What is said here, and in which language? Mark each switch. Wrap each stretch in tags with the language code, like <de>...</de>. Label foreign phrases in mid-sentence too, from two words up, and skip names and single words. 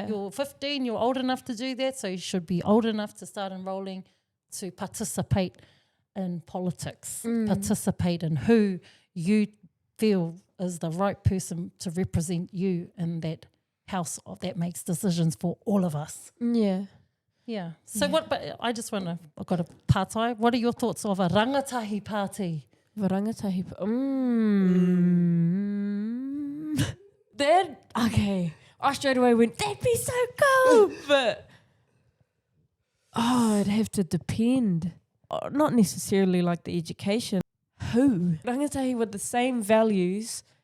<en>You're 15, you're old enough to do that, so you should be old enough to start enrolling to participate in politics, participate in who you feel is the right person to represent you in that house that makes decisions for all of us. Yeah. Yeah. So what, but I just want to, I've got a pātai. What are your thoughts of a rangatahi party? Rangatahi. That, okay. I straight away went, that'd be so cool. But, it'd have to depend. Not necessarily like the education. Who? Rangatahi with the same values.</en>